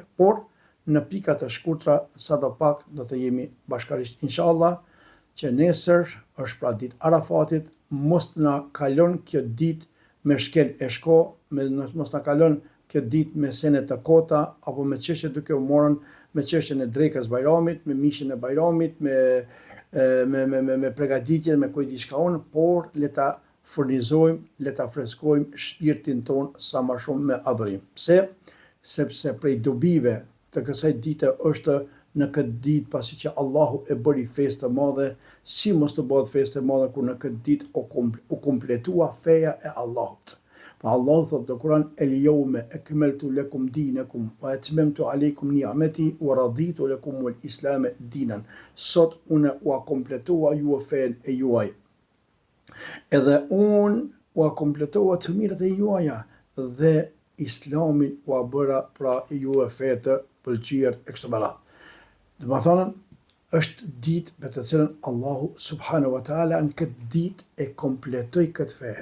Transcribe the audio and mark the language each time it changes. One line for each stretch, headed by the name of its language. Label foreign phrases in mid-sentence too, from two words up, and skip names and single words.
Albanian: Por, në pika të shkurtra, sado pak do të jemi bashkarisht inshallah, që nesër është pra ditë Arafatit, mos na kalon kjo ditë me shkel e shko, mos na kalon kjo ditë me sene të kota, apo me çështje duke u morën me çështjen e drekës Bajramit, me mishin e Bajramit, me përgatitjen, me kujt diçka unë, por le ta furnizojmë, le ta freskojmë shpirtin ton sa më shumë me adhurim. Pse? Sepse prej dobive të kësaj dite është në këtë ditë, pasi që Allahu e bëri festë të madhe, si mos të bëhet festë të madhe kur në këtë ditë u kompletua feja e Allahut. Pa Allahu thotë në Kur'an
Arabic: اليوم أكملت لكم دينكم وأتممت عليكم نعمتي ورضيت لكم الإسلام دينا.
Albanian: Sot unë u kompletua ju fen e juaj. Edhe unë u kompletua të mirët e juaja dhe Islamin u bëra pra ju fe të pëlqyer e kështu me radhë. Do të thonë është ditë me të cilën Allahu
Arabic: سبحانه وتعالى
Albanian: në këtë ditë e kompletoi këtë fe.